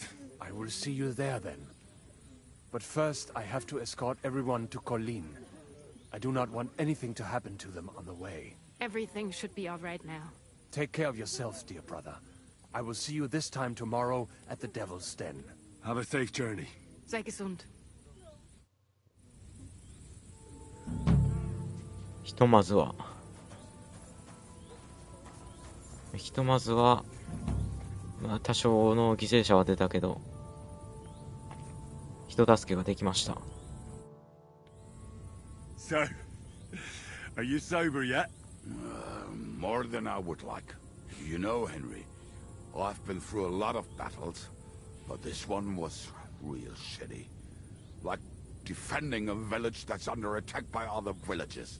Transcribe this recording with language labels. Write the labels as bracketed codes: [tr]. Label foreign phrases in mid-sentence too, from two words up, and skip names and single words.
[en] I will see you there then. But first, I have to escort everyone to Colin. I do not want anything to happen to them on the way. Everything should be all right now. Take care of yourselves, dear brother. I will see you this time tomorrow at the Devil's Den. Have a safe journey. [de] Sei gesund. [ja] ひとまずはまあ多少の犠牲者は出たけど人助けができました。 [en] So, are you sober yet? More than I would like. You know, Henry, I've been through a lot of battles, but this one was real shitty. Like defending a village that's under attack by other villages.